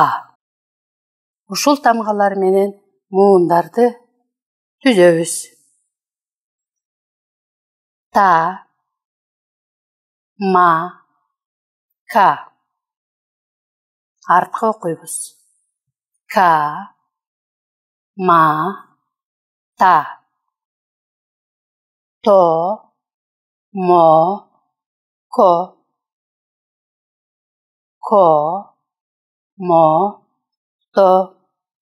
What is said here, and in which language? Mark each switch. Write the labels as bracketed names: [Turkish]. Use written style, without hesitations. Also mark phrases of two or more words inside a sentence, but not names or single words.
[Kyrgyz] Ушул тамгалар менен муундарды түзөбүз. Та, ма, ка. Артка окуйбуз. Ка, ма, та. То, мо, ко. Ко, мо, то.